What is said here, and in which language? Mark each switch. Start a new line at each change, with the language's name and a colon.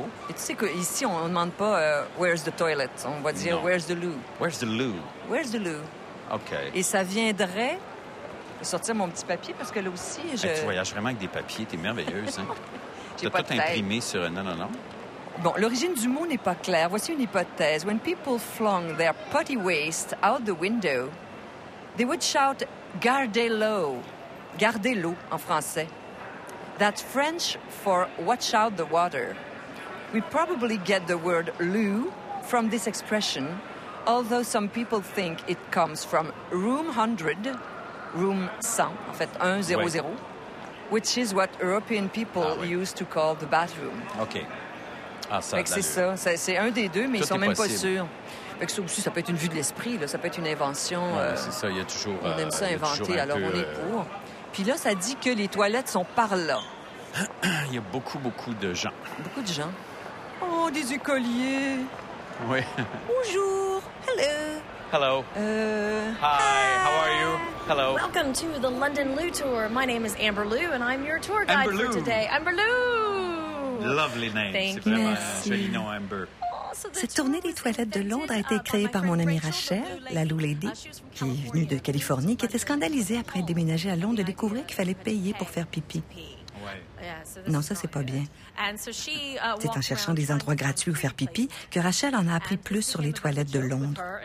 French: Et tu sais qu'ici, on ne demande pas
English: where's the toilet.
French: On va dire non.
English: Where's the Loo. Where's the Loo. Where's the Loo. OK.
French: Et ça viendrait, vais sortir mon petit papier parce que là aussi, je... Hey, tu voyages vraiment avec des papiers, t'es merveilleuse. Hein? J'ai t'as pas tout imprimé sur... Non. Bon, l'origine du mot n'est pas claire. Voici une hypothèse.
English: When people flung their potty waste out the window, they would shout,
French: gardez l'eau. Gardez l'eau, en français.
English: That's French for watch out the water. We probably get the word loo from this expression, although some people think it comes from room 100, room 100,
French: en fait, 100, oui.
English: Which is what European people used to call the bathroom.
French: OK. Ah, ça, fait que c'est ça. C'est un des deux, mais tout ils sont même possible. Pas sûrs. Fait que ça aussi, ça peut être une vue de l'esprit, là. Ça peut être une invention. Ouais, c'est ça, il y a toujours... On aime ça inventer, alors peu, on est pour. Puis là, ça dit que les toilettes sont par là. Il y a beaucoup, beaucoup de gens. Beaucoup de gens. Oh, des écoliers. Oui. Bonjour.
English: Hello. Hello. Hi, how are you? Hello. Welcome to the London Loo Tour. My name is Amber Lou and I'm your tour guide for today. Amber Lou. Lovely name. Thank
French: c'est vraiment merci. Un joli nom, Amber. Cette tournée des toilettes de Londres a été créée par mon amie Rachel, la Lou Lady, qui est venue de Californie, qui était scandalisée après être déménagée à Londres et découvrir qu'il fallait payer pour faire pipi. Non, ça, c'est pas bien. C'est en cherchant des endroits gratuits où faire pipi que Rachel en a appris plus sur les toilettes de Londres.